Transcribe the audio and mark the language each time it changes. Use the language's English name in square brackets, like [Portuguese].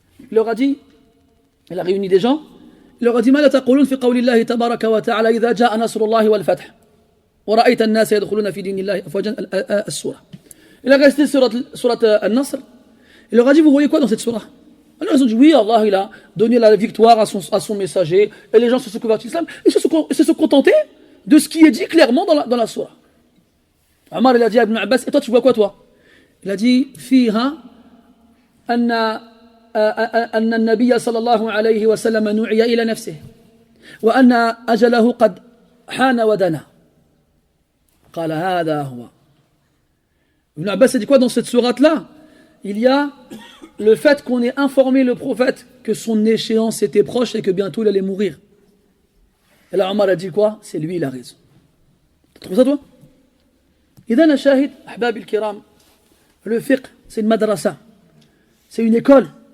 [French] Il leur a dit, [Arabic] il a réuni des gens, il leur a dit ماذا تقولون في قول الله تبارك وتعالى إذا جاء نصر الله والفتح ورأيت الناس يدخلون في دين الله أفواجا السورة. [French] Il a resté surat al-Nasr. Il leur a dit vous voyez quoi dans cette surah? Alors ils ont dit oui, Allah il a donné la victoire à son messager et les gens se sont convertis à l'islam et se sont contentés de ce qui est dit clairement dans la surah. Omar il a dit à Ibn Abbas, et toi tu vois quoi toi? Il a dit [Arabic] فيها أن النبي صلى الله عليه وسلم نعي إلى نفسه وأن أجله قد حان ودنا قال هذا هو. [French] Ibn Abbas a dit quoi dans cette sourate là? Il y a le fait qu'on ait informé le prophète que son échéance était proche et que bientôt il allait mourir. Et là Omar a dit quoi? C'est lui il a raison. Tu trouves ça toi? [Arabic] إذن شاهد أحبابي الكرام, [French] le fiqh c'est une madrasa, c'est une école.